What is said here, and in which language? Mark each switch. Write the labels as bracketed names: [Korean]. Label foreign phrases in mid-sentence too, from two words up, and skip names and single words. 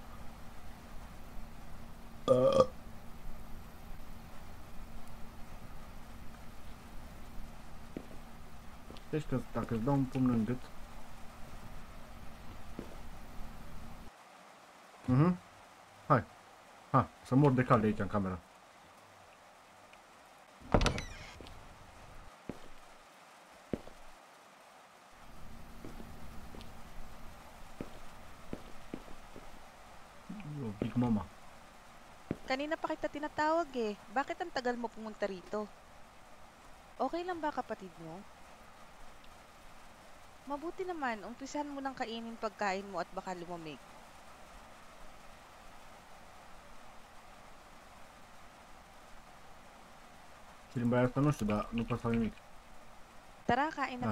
[Romanian] Deci că dacă îți dau un pumn în gât. Hai. Ha, să mor de cal de aici în camera. [English] Big mama. [Filipino] Kanina pa kita tinatawag eh. Bakit ang tagal mo pumunta rito? Okay lang ba kapatid mo? Mabuti naman, umpisahan mo ng kainin pagkain mo at baka lumamig. [Romanian] Limba asta nu știu, dar nu pot să fac nimic. [Filipino] Tara, kain na